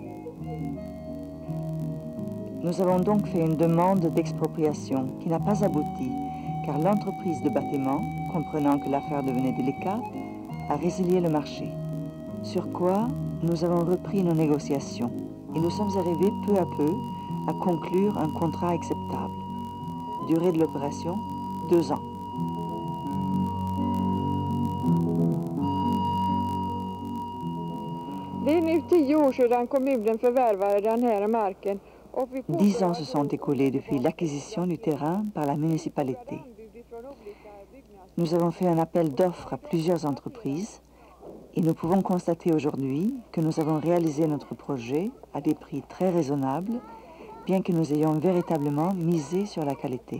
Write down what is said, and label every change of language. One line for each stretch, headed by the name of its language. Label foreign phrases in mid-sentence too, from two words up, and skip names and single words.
French: Nous avons donc fait une demande d'expropriation qui n'a pas abouti, car l'entreprise de bâtiment, comprenant que l'affaire devenait délicate, a résilié le marché. Sur quoi nous avons repris nos négociations. et nous sommes arrivés peu à peu à conclure un contrat acceptable. Durée de l'opération, 2 ans.
Swedish: Det är nu 10 år sedan kommunen förvärvade den här marken.
French: 10 ans se sont écoulés depuis l'acquisition du terrain par la municipalité. Nous avons fait un appel d'offres à plusieurs entreprises et nous pouvons constater aujourd'hui que nous avons réalisé notre projet à des prix très raisonnables, bien que nous ayons véritablement misé sur la qualité.